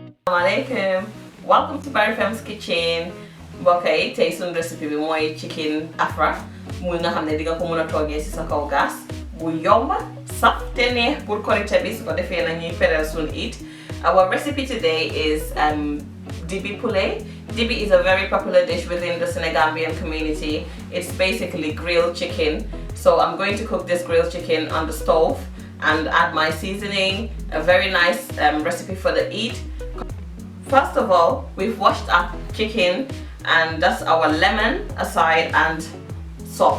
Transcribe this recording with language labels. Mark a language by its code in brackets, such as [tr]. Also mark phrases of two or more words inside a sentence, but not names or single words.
[ar] Assalamualaikum. [en] Welcome to Barrifemme's kitchen. [wo] Mbokk yi tey sunu recipe bi mooy chicken Afra muy nga xam ne di nga ko mën a toggee ci sa kaw gas bu yomb saf te neex pour korite bi su ko defee na ñuy feral sunu eat. [en] Our recipe today is Dibi poulet. Dibi is a very popular dish within the Senegambian community. It's basically grilled chicken. So I'm going to cook this grilled chicken on the stove and add my seasoning. A very nice recipe for the eat. First of all, we've washed our chicken and that's our lemon aside and salt.